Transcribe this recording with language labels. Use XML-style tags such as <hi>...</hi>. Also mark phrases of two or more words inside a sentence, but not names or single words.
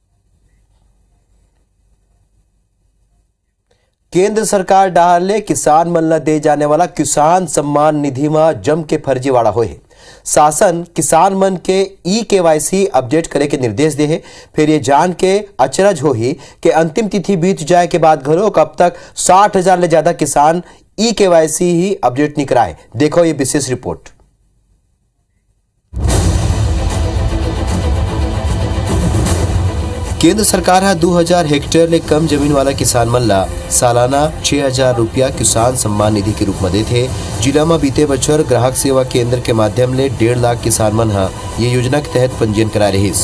<hne>केंद्र सरकार डाले किसान मन ला दे जाने वाला किसान सम्मान निधि में जम के फर्जीवाड़ा होए है। शासन किसान मन के ई-केवाईसी अपडेट करे के निर्देश दे है। फिर ये जान के अचरज हो ही कि अंतिम तिथि बीत जाए के बाद घरों अब तक 60,000 ले ज्यादा किसान ई-केवाईसी ही अपडेट नहीं कराए। देखो ये विशेष रिपोर्ट। केंद्र सरकार 2000 हेक्टेयर ले कम जमीन वाला किसान मन ला सालाना 6,000 रुपया किसान सम्मान निधि के रूप में देते। जिला में बीते बछर ग्राहक सेवा केंद्र के माध्यम ले 1.5 लाख किसान मन ये योजना के तहत पंजीयन कराए रहीस।</hne>